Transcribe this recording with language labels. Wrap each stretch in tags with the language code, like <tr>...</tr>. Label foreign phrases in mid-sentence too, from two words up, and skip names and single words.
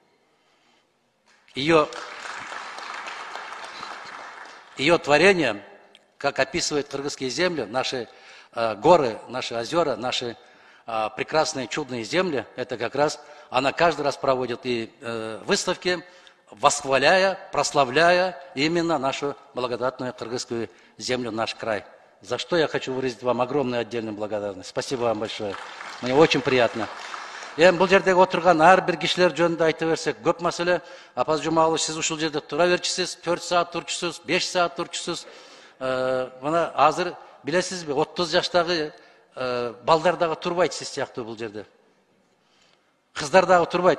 <ru>Ее творение, как описывает кыргызские земли, наши горы, наши озера, наши прекрасные чудные земли, это как раз, она каждый раз проводит и выставки, восхваляя, прославляя именно нашу благодатную кыргызскую землю, наш край. За что я хочу выразить вам огромную отдельную благодарность. Спасибо вам большое. Мне очень приятно.</ru> <ky>Эми бул жердеги отурган ар бир кишилер жөнүндө айта берсек көп маселе. Апаз Жумалов, сиз ушул жерде тура берчисиз, 4 саат турчусуз, 5 саат турчусуз. Мына азыр билесизби, 30 жаштагы балдар дагы турбайт сиз сыяктуу бул жерде. Кыздар дагы турбайт.</ky>